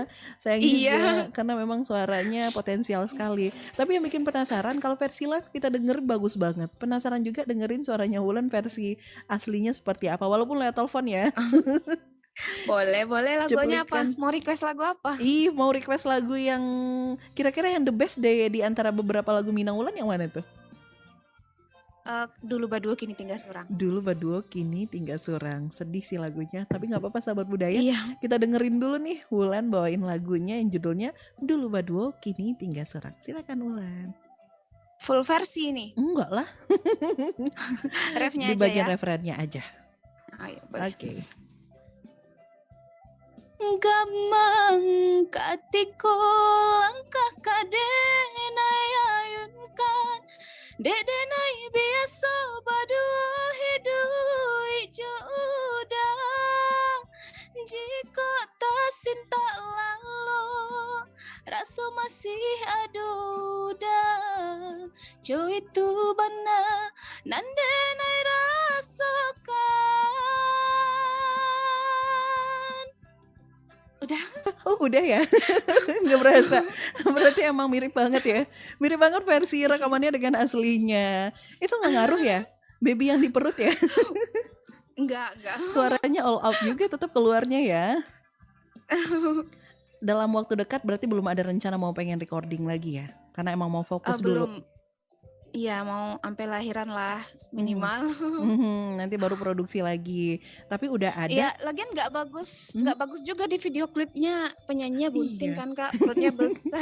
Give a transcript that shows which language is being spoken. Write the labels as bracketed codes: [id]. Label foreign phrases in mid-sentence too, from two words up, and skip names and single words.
[id] Sayang juga karena memang suaranya potensial sekali. Tapi yang bikin penasaran kalau versi live kita denger bagus banget. Penasaran juga dengerin suaranya Wulan versi aslinya seperti apa, walaupun lewat telepon ya. Boleh lagunya apa? Mau request lagu apa? Mau request lagu yang kira-kira yang [en] the best [id] deh di antara beberapa lagu Minang Wulan yang mana tuh? Dulu Baduo Kini Tinggal Surang. Dulu Baduo Kini Tinggal Surang. Sedih sih lagunya, tapi nggak apa-apa sahabat budaya. Kita dengerin dulu nih Wulan bawain lagunya yang judulnya Dulu Baduo Kini Tinggal Surang. Silakan Wulan. Full versi nih? Enggak lah. Refnya aja ya. Di bagian referennya aja. Oke. [min] Gamang katiko langkah kadenai ayunkan dedenai biasa badua hidui jodoh jika tak cinta lalu rasa masih aduda jo itu bana nandenai rasakan. [id] Udah. Oh udah ya, nggak berasa. Berarti emang mirip banget ya. Mirip banget versi rekamannya dengan aslinya. Itu nggak ngaruh ya? Baby yang di perut ya? Enggak. Suaranya [en] all out [id] juga tetap keluarnya ya. Dalam waktu dekat berarti belum ada rencana mau pengen recording lagi ya? Karena emang mau fokus dulu. Belum. Iya, mau sampai lahiran lah minimal. Nanti baru produksi lagi. Tapi udah ada. Iya, lagian nggak bagus juga di video klipnya, penyanyinya bunting kan Kak, perutnya besar.